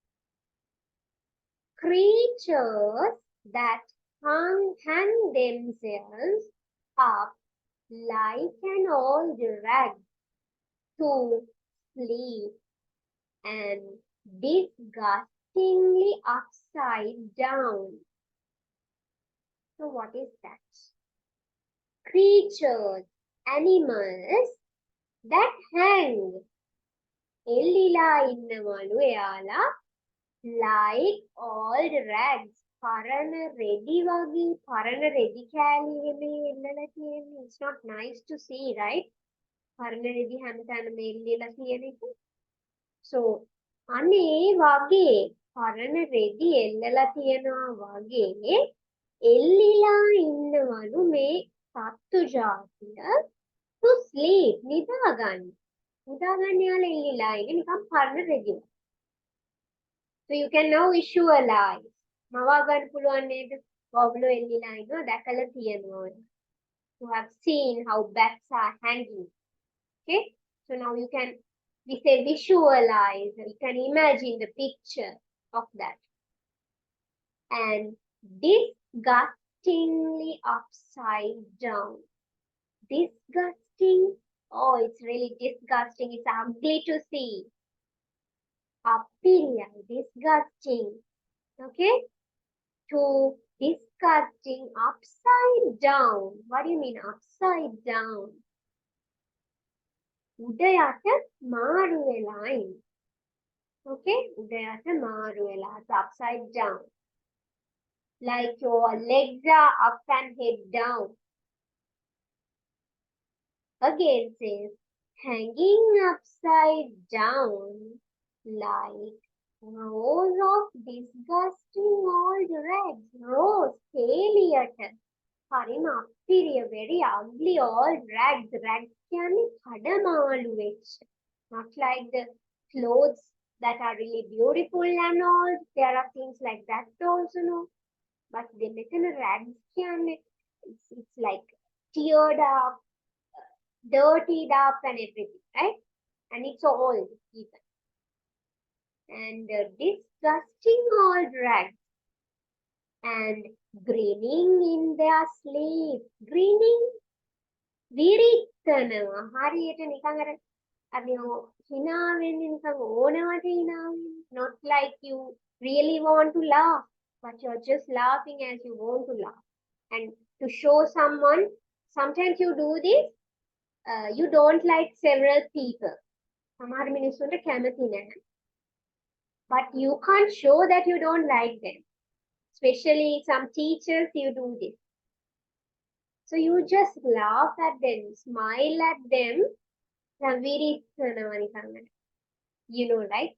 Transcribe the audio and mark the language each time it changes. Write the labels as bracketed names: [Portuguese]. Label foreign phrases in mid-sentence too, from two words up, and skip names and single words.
[English] Creatures that hang themselves up like an old rag to sleep and disgustingly upside down. So what is that? Creatures, animals that hang. [Sinhala] එල්ලිලා ඉන්නවලු එයාලා [English] like old rags. [Sinhala] පරණ රෙදි වගේ පරණ රෙදි කෑලි එමේ එල්ලලා තියෙන්නේ. [English] It's not nice to see, right? [Sinhala] පරණ රෙදි හැමතැනම එල්ලලා තියෙන එක. So අනේ වගේ පරණ රෙදි එල්ලලා තියනවා වගේ එල්ලිලා ඉන්නවලු මේ සත්තු ජාතිය [English] to sleep [Sinhala] නිදාගන්න. නිදාගන්න යාලා එල්ලිලා ඉන්නේ නිකන් පරණ රෙදි. [English] So you can now visualize. [Sinhala] මවා ගන්න පුළුවන් නේද? ඔයගොල්ලෝ එල්ලිලා ඉන්නවා දැකලා තියෙනවා. [English] You have seen how bats are hanging. Okay? So now you can, we say visualize. You can imagine the picture of that. And disgustingly upside down. Disgusting. Oh, it's really disgusting. It's ugly to see. Appealing, disgusting. Okay? To disgusting upside down. What do you mean upside down? [Sinhala] උඩයට මාරු වෙලා ඉන්න. Okay? උඩයට මාරු වෙලා. [English] It's upside down. Like your legs are up and head down. Again says hanging upside down like rows of disgusting old rags. Rows, [Sinhala] එළියට. හරිම අප්පිරිය, [English] very ugly old rags. [Sinhala] Rags කියන්නේ කඩමාළු වෙච්ච. [English] Not like the clothes that are really beautiful and all. There are things like that also, no. But the metal rags කියන්නේ it's like teared up, dirtied up and everything, right? And it's old even. And disgusting old rags. And grinning in their sleep. Grinning. [Sinhala] විරික්තනවා. හරියට නිකන් අර අපි hina වෙන්නේ නිකන් ඕනවට hina වෙන්නේ. [English] Not like you really want to laugh, but you're just laughing as you want to laugh. And to show someone, sometimes you do this, you don't like several people. [Sinhala] සමහර මිනිස්සුන්ට කැමති නැහැ. [English] But you can't show that you don't like them. Especially some teachers, you do this. So you just laugh at them, smile at them. You know, right?